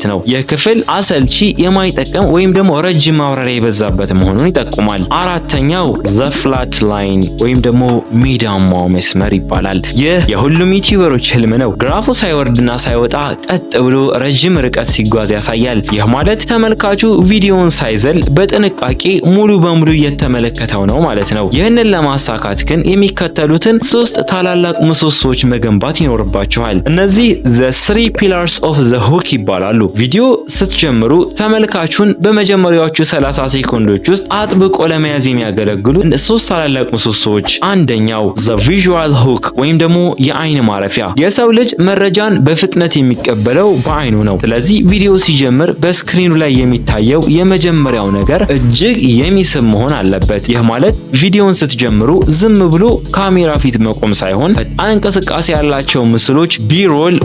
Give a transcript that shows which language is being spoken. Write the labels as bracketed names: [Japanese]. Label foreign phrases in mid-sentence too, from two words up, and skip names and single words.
[Amharic] ነው። ይህ ክፍል አሰልቺ፣ የማይጠቅም ወይም ደግሞ ረጅም ማብራሪያ የበዛበት መሆኑን ይጠቁማል። አራተኛው [English] the flat line [Amharic] ወይም ደግሞ ሜዳማው መስመር ይባላል። ይህ የሁሉም ዩቲዩበሮች ህልም ነው። ግራፉ ሳይወርድና ሳይወጣ ቀጥ ብሎ ረጅም ርቀት ሲጓዝ ያሳያል። ይህ ማለት ተመልካቹ ቪዲዮውን ሳይዘል በጥንቃቄ ሙሉ በሙሉ እየተመለከተው ነው ማለት ነው። ይህንን ለማሳካት ግን የሚከተሉትን 3 ታላላቅ ምሰሶዎች መገንባት ይኖርባችኋል። እነዚህ [English] the 3 pillars of the hook [Amharic] ይባላሉ። ቪዲዮ ስትጀምሩ ተመልካቹን በመጀመሪያዎቹ 30 ሴኮንዶች ውስጥ አጥብቆ ለመያዝ የሚያገለግሉ 3 ታላላቅ ምሰሶዎች። አንደኛው [English] the visual hook [Amharic] ወይም ደግሞ የአይን ማረፊያ። የሰው ልጅ መረጃን በፍጥነት የሚቀበለው በአይኑ ነው። ስለዚህ ቪዲዮ ሲጀምር በስክሪኑ ላይ የሚታየው የመጀመሪያው ነገር እጅግ የሚስብ መሆን አለበት። ይህ ማለት ቪዲዮን ስትጀምሩ ዝም ብሎ ካሜራ ፊት መቆም ሳይሆን ፈጣን እንቅስቃሴ ያላቸው ምስሎች ቢሮል ወይም